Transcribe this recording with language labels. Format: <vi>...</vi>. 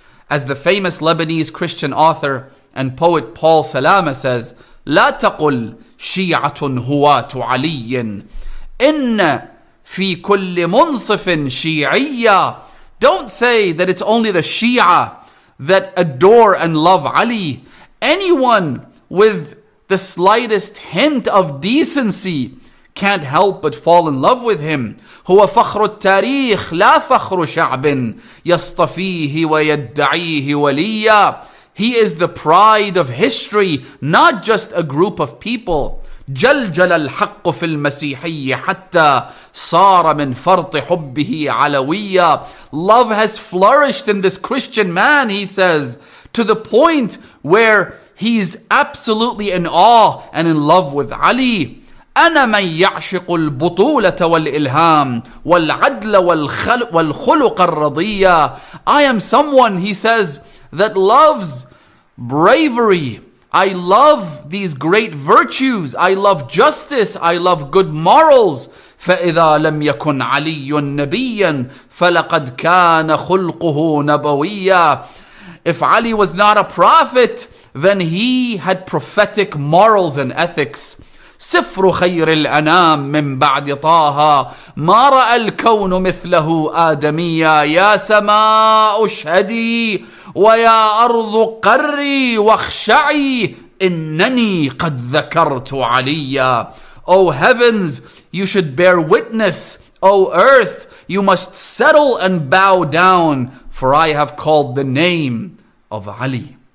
<en>As the famous Lebanese Christian author and poet Paul Salama says,</en> <ar>لا تقل شيعة هواة علي إن في كل منصف شيعية.</ar> <en>Don't say that it's only the Shia that adore and love Ali. Anyone with the slightest hint of decency can't help but fall in love with him.</en> <ar>هو فخر التاريخ لا فخر شعب يصطفيه ويدعيه وليا.</ar> <en>He is the pride of history, not just a group of people.</en> <ar>جلجل الحق في المسيحية حتى صار من فرط حبه علويا.</ar> <en>Love has flourished in this Christian man, he says, to the point where he's absolutely in awe and in love with Ali.</en> <ar>أنا من يعشق البطولة والإلهام والعدل والخلق الرضية.</ar> <en>I am someone, he says, that loves bravery. I love these great virtues. I love justice. I love good morals.</en> <ar>فإذا لم يكن علي نبيا فلقد كان خلقه نبويا.</ar> <en>If Ali was not a prophet, then he had prophetic morals and ethics.</en> <ar>سفر خير الأنام من بعد طه ما رأى الكون مثله آدميا. يا سماء اشهدي ويا أرض قري واخشعي إنني قد ذكرت عليا.</ar> <en>O heavens, you should bear witness. O earth, you must settle and bow down, for I have called the name of Ali.</en>